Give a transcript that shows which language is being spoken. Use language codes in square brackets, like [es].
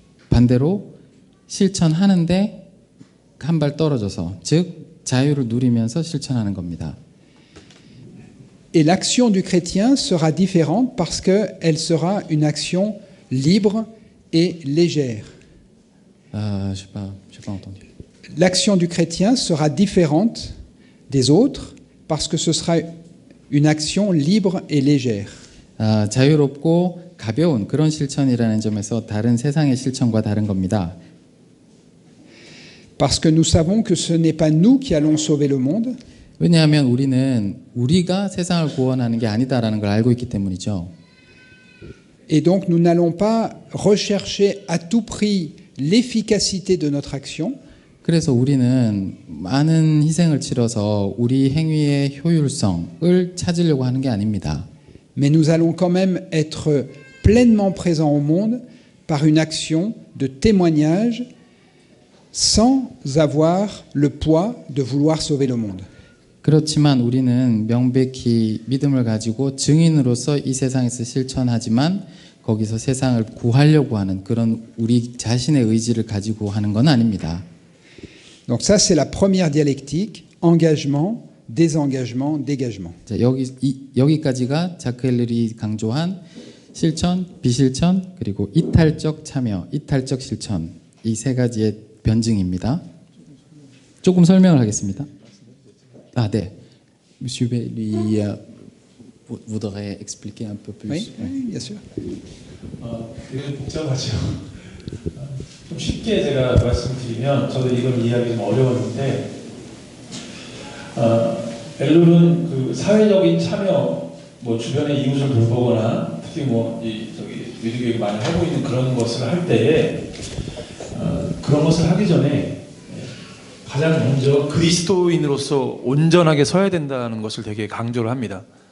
[ko] 반대로 실천하는데 한 발 떨어져서 즉 자유를 누리면서 실천하는 겁니다. [fr] Et l'action du chrétien sera différente parce qu'elle sera une action libre et légère. j'ai pas entendu. L'action du chrétien sera différente des autres parce que ce sera une action libre et légère. [ko] 자유롭고 가벼운 그런 실천이라는 점에서 다른 세상의 실천과 다른 겁니다. [fr] Parce que nous savons que ce n'est pas nous qui allons sauver le monde, [ko] 왜냐하면 우리가 세상을 구원하는 게 아니다라는 걸 알고 있기 때문이죠. [fr] et donc nous n'allons pas rechercher à tout prix l'efficacité de notre action, [ko] 그래서 우리는 많은 희생을 치러서 우리 행위의 효율성을 찾으려고 하는 게 아닙니다. [fr] mais nous allons quand même être pleinement présents au monde par une action de témoignage sans avoir le poids de vouloir sauver le monde. [ko] 그렇지만 우리는 명백히 믿음을 가지고 증인으로서 이 세상에서 실천하지만 거기서 세상을 구하려고 하는 그런 우리 자신의 의지를 가지고 하는 건 아닙니다. [fr] Donc ça c'est la première dialectique, engagement, désengagement, dégagement. [ko] 자, 여기까지가 자크 엘룰이 강조한 실천, 비실천, 그리고 이탈적 참여, 이탈적 실천 이 세 가지의 변증입니다. 조금 설명을 하겠습니다. 네. [fr] Monsieur lui voudrait expliquer un peu plus. Oui, oui, bien sûr. [ko] 되게 복잡하죠. 좀 쉽게 제가 말씀드리면 저도 이걸 이해하기 좀 어려웠는데 엘룰은 그 사회적인 참여, 뭐 주변의 이웃을 돌보거나 특히 미드교육이 많이 하고 있는 그런 것을 할 때에 그런 것을 하기 전에 가장 먼저 그리스도인으로서 온전하게 서야 된다는 것을 되게 강조를 합니다.